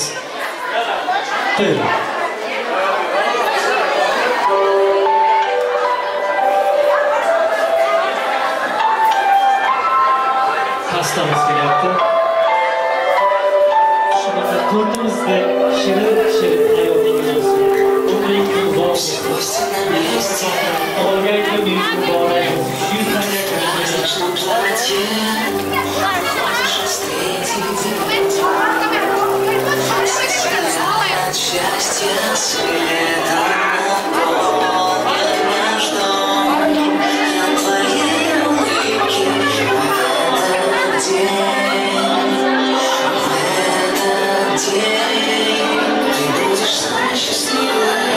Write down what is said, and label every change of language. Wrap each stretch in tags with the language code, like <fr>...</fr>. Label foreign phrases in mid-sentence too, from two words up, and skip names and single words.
<uz>Buyurun. Pastamız kelyapti. Shunaqa tortimizda shirin hayotingiz bo'lsin. Umringiz uzoq bo'lsin. Tug'ilgan kuningiz muborak</uz> <ru>От счастья светом наполнен наш дом. От твоей улыбки в этот день ты будешь самой счастливой.</ru>